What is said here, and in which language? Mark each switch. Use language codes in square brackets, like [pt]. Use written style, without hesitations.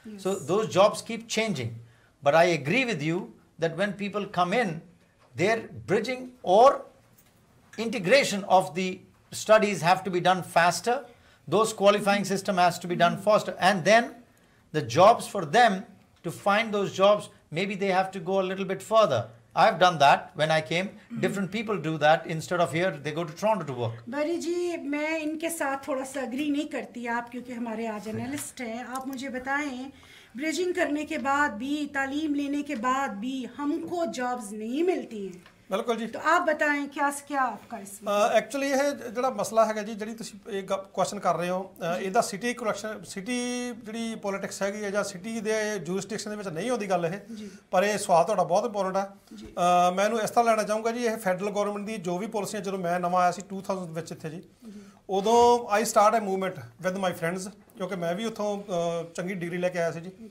[en] So those jobs keep changing. But I agree with you that when people come in, their bridging or integration of the studies have to be done faster. Those qualifying system has to be done faster. And then the jobs for them, to find those jobs, maybe they have to go a little bit further. I've done that when I came. Different people do that. Instead of here, they go to Toronto to work. [hi] बड़ी जी, मैं इनके साथ थोड़ा सा agree नहीं करती आप, क्योंकि हमारे आज एनालिस्ट हैं. आप मुझे बताएं, ब्रिजिंग करने के बाद भी, तालीम लेने के बाद भी हमको जॉब्स नहीं मिलती हैं. बिल्कुल जी. तो आप बताएं क्या आपका इसमें? [pa] एक्चुअली ਇਹ ਜਿਹੜਾ ਮਸਲਾ ਹੈਗਾ ਜੀ, ਜਿਹੜੀ ਤੁਸੀਂ ਇਹ ਕੁਐਸਚਨ ਕਰ ਰਹੇ ਹੋ, ਇਹਦਾ ਸਿਟੀ ਜਿਹੜੀ ਪੋਲਿਟਿਕਸ ਹੈਗੀ ਹੈ ਜਾਂ ਸਿਟੀ ਦੇ ਜੂਰਿਸਡਿਕਸ਼ਨ ਦੇ ਵਿੱਚ ਨਹੀਂ ਆਉਂਦੀ ਗੱਲ ਇਹ, ਪਰ ਇਹ ਸਵਾਲ ਤੁਹਾਡਾ ਬਹੁਤ ਇੰਪੋਰਟੈਂਟ ਹੈ. ਮੈਂ ਇਹਨੂੰ ਇਸ ਤਰ੍ਹਾਂ ਲੈਣਾ ਚਾਹੂੰਗਾ ਜੀ, ਇਹ ਫੈਡਰਲ ਗਵਰਨਮੈਂਟ ਦੀ ਜੋ ਵੀ ਪਾਲਿਸੀਆਂ, ਜਦੋਂ ਮੈਂ ਨਵਾਂ ਆਇਆ ਸੀ 2000 ਵਿੱਚ ਇੱਥੇ ਜੀ, ਉਦੋਂ [en] I start a movement with my friends, [pa] ਕਿਉਂਕਿ ਮੈਂ ਵੀ ਉੱਥੋਂ ਚੰਗੀ ਡਿਗਰੀ ਲੈ ਕੇ ਆਇਆ ਸੀ ਜੀ.